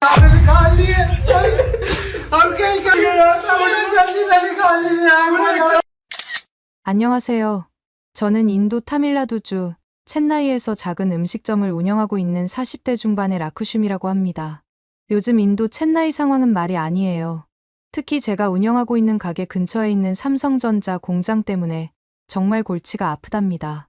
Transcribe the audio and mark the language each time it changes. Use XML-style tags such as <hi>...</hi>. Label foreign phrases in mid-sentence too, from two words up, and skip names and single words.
<hi>आदमी खा लिए हम क्या ही करें जल्दी जल्दी खा लिए</hi> <ko>안녕하세요. 저는 인도 타밀나두주 첸나이에서 작은 음식점을 운영하고 있는 40대 중반의 라쿠슌이라고 합니다. 요즘 인도 첸나이 상황은 말이 아니에요. 특히 제가 운영하고 있는 가게 근처에 있는 삼성전자 공장 때문에 정말 골치가 아프답니다.</ko>